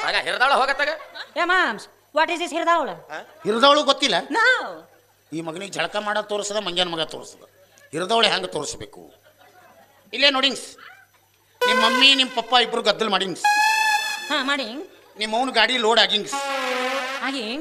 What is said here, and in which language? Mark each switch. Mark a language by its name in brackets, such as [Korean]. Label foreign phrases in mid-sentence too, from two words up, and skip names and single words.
[Kannada] ಮಗ ಹಿರಿದಾಳ ಹೋಗತ್ತಾಗ. ಏ ಮಾಮ್ಸ್ [English] what is this [Kannada] ಹಿರಿದಾವಳ? ಹಿರಿದವಳು ಗೊತ್ತಿಲ್ಲ. ನೋ. ಈ ಮಗನಿಗೆ ಝಳಕ ಮಾಡೋದು ತೋರಿಸದ, ಮಂಗ್ಯಾನ ಮಗ ತೋರಿಸದ. ಹಿರಿದವಳೆ ಹೆಂಗೆ ತೋರಿಸ್ಬೇಕು? ಇಲ್ಲೇ ನೋಡಿಂಗ್ಸ್, ನಿಮ್ಮ ಮಮ್ಮಿ ನಿಮ್ಮ ಪಪ್ಪ ಇಬ್ರು ಗದ್ದಲ್ ಮಾಡಿಂಗ್ಸ್. ಹಾ ಮಾಡಿ. ನಿಮ್ಮ ಅವ್ನ ಗಾಡಿ ಲೋಡ್ ಆಗಿಂಗ್ಸ್. ಹಾಗೆ ಹೆಂಗ್?